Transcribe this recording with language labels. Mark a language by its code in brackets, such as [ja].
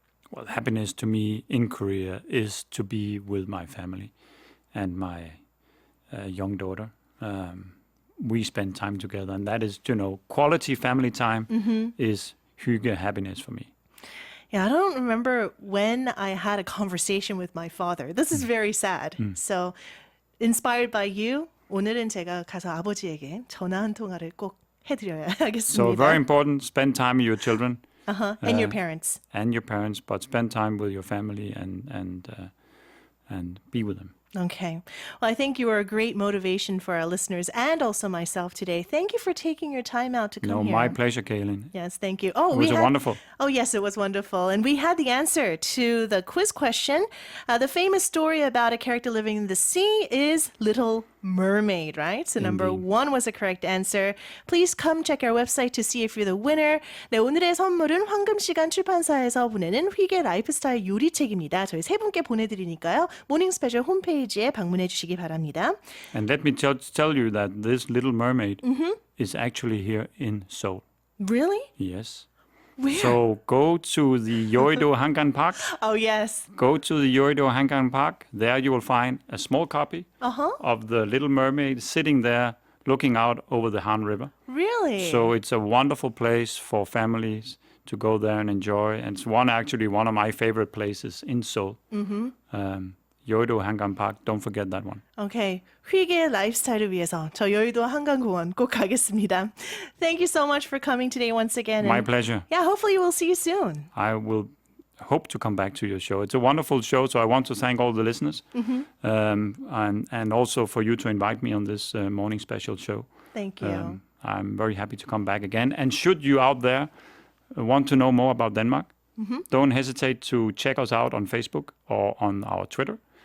[en] Well, happiness to me in Korea is to be with my family and my young daughter. We spend time together, and that is, quality family time is hygge happiness for me. Yeah, I don't remember when I had a conversation with my father. This is very sad. So, inspired by you, [ko] 오늘은 제가 가서 아버지에게 전화 한 통화를 꼭 해드려야 하겠습니다. [en] So very important, spend time with your children. And your parents. And your parents, but spend time with your family and be with them. Okay. Well, I think you were a great motivation for our listeners and also myself today. Thank you for taking your time out to come No, here. my pleasure, Kaylin. Yes, thank you. Oh, It was wonderful. Oh, yes, it was wonderful. And we had the answer to the quiz question. The famous story about a character living in the sea is Little Mermaid, right? So number Indeed. 1 was the correct answer. Please come check our website to see if you're the winner. [ko] 네, 오늘의 선물은 황금시간 출판사에서 보내는 휘게 라이프스타일 요리책입니다. 저희 세 분께 보내드리니까요. 모닝스페셜 홈페이지에 방문해 주시기 바랍니다. [en] And let me tell you that this Little Mermaid is actually here in Seoul. Really? Yes. Where? So go to the Yeouido Hangan Park. Oh, yes. Go to the Yeouido Hangan Park. There you will find a small copy of the Little Mermaid sitting there looking out over the Han River. Really? So it's a wonderful place for families to go there and enjoy. And it's one of my favorite places in Seoul. Yeouido Hangan Park. Don't forget that one. Okay. [ko] 휘게 라이프스타일을 위해서 저 여의도 한강공원 꼭 가겠습니다. [en] Thank you so much for coming today once again. My and pleasure. Yeah, hopefully we'll see you soon. I will hope to come back to your show. It's a wonderful show, so I want to thank all the listeners and also for you to invite me on this morning special show. Thank you. I'm very happy to come back again. And should you out there want to know more about Denmark, don't hesitate to check us out on Facebook or on our Twitter.